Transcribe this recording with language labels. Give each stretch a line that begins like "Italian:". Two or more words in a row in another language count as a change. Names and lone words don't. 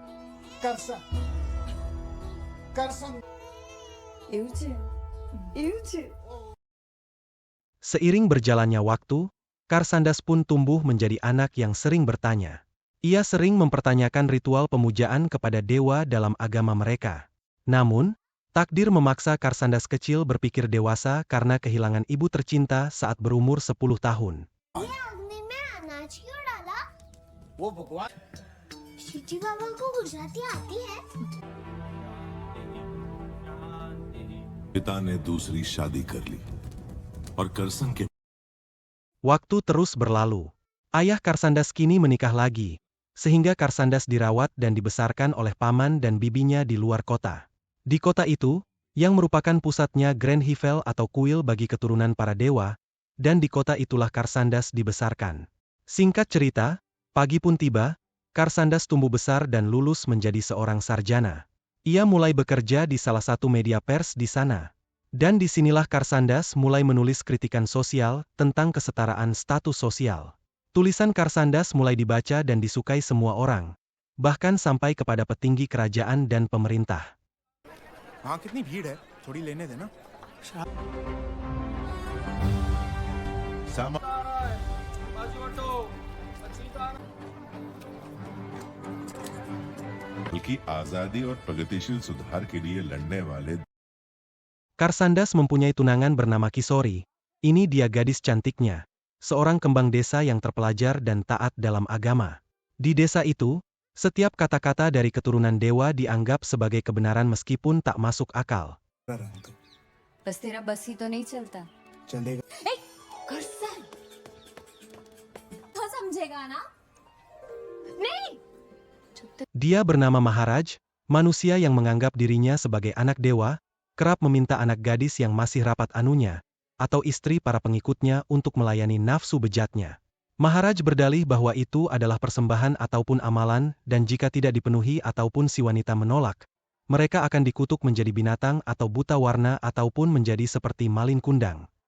Indonesian: Seiring berjalannya waktu, Karsandas pun tumbuh menjadi anak yang sering bertanya. Ia sering mempertanyakan ritual pemujaan kepada dewa dalam agama mereka. Namun, takdir memaksa Karsandas kecil berpikir dewasa karena kehilangan ibu tercinta saat berumur 10 tahun.
Hindi: पिता ने दूसरी शादी कर ली और करसन के
Indonesian: Waktu terus berlalu. Ayah Karsandas kini menikah lagi, sehingga Karsandas dirawat dan dibesarkan oleh paman dan bibinya di luar kota. Di kota itu, yang merupakan pusatnya Grand Hivel atau kuil bagi keturunan para dewa, dan di kota itulah Karsandas dibesarkan. Singkat cerita, pagi pun tiba, Karsandas tumbuh besar dan lulus menjadi seorang sarjana. Ia mulai bekerja di salah satu media pers di sana. Dan disinilah Karsandas mulai menulis kritikan sosial tentang kesetaraan status sosial. Tulisan Karsandas mulai dibaca dan disukai semua orang, bahkan sampai kepada petinggi kerajaan dan pemerintah.
Hindi: कितनी भीड़ है, थोड़ी लेने देना। बल्कि आजादी और प्रगतिशील सुधार के लिए लड़ने वाले
Indonesian: Karsandas mempunyai tunangan bernama Kisori. Ini dia gadis cantiknya, seorang kembang desa yang terpelajar dan taat dalam agama. Di desa itu, setiap kata-kata dari keturunan dewa dianggap sebagai kebenaran meskipun tak masuk akal.
Hindi: बस तेरा बस ही तो नहीं चलता। चलेगा। करसन तो समझेगा ना? नहीं।
Indonesian: Dia bernama Maharaj, manusia yang menganggap dirinya sebagai anak dewa, kerap meminta anak gadis yang masih rapat anunya, atau istri para pengikutnya untuk melayani nafsu bejatnya. Maharaj berdalih bahwa itu adalah persembahan ataupun amalan, dan jika tidak dipenuhi ataupun si wanita menolak, mereka akan dikutuk menjadi binatang atau buta warna ataupun menjadi seperti malin kundang.